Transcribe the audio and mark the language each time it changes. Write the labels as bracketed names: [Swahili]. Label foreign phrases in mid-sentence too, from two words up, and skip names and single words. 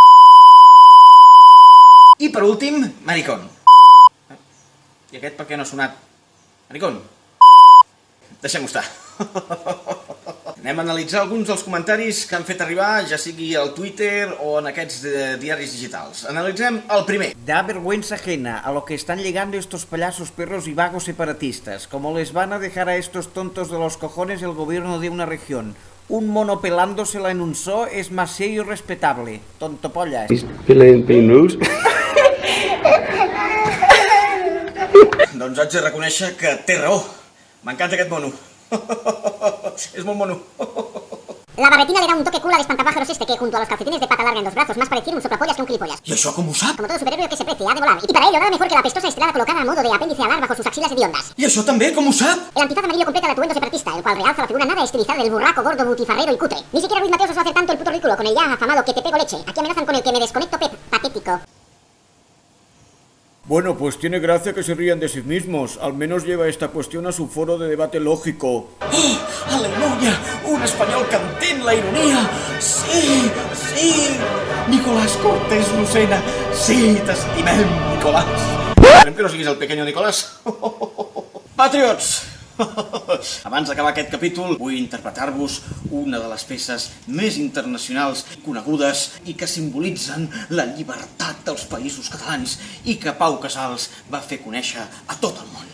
[Catalan] I per últim, maricón. I aquest per què no ha sonat? Maricón. Deixem-ho estar. Anem a analitzar alguns dels comentaris que han fet arribar, ja sigui al Twitter o en aquests diaris digitals. Analitzem el primer. [Spanish] Da vergüenza ajena a lo que están llegando estos payasos perros y vagos separatistas. Como les van a dejar a estos tontos de los cojones el gobierno de una región. Un mono pelándosela en un zoo es más serio y respetable. Tontopollas. [Catalan] Doncs haig de reconèixer que té raó. M'encanta aquest mono. [Spanish] Es muy mono. La barretina le da un toque cool al espantapájaros este que junto a los calcetines de pata larga en los brazos más parecía un soplapollas que un gilipollas. ¿Y eso cómo sabe? Como todo superhéroe que se precie, ha de volar. Y para ello nada mejor que la apestosa estelada colocada a modo de apéndice alar bajo sus axilas hediondas. ¿Y eso también cómo sabe? El antifaz amarillo completa el atuendo separatista, el cual realza la figura nada estilizada del burraco, gordo, butifarrero y cutre. Ni siquiera Ruiz Mateos os va a hacer tanto el puto ridículo con el ya afamado que te pego leche. Aquí amenazan con el que me desconecto Pep. Patético. Bueno, pues tiene gracia que se rían de sí mismos. Al menos lleva esta cuestión a su foro de debate lógico. [Catalan] ¡Oh! ¡Aleluya! Un español que entén la ironia! Sí! Nicolás Cortés Lucena! Sí, t'estimem, Nicolás! Esperem que no siguis el pequeño Nicolás. Patriots! Abans d'acabar aquest capítol vull interpretar-vos una de les peces més internacionals conegudes i que simbolitzen la llibertat dels països catalans i que Pau Casals va fer conèixer a tot el món.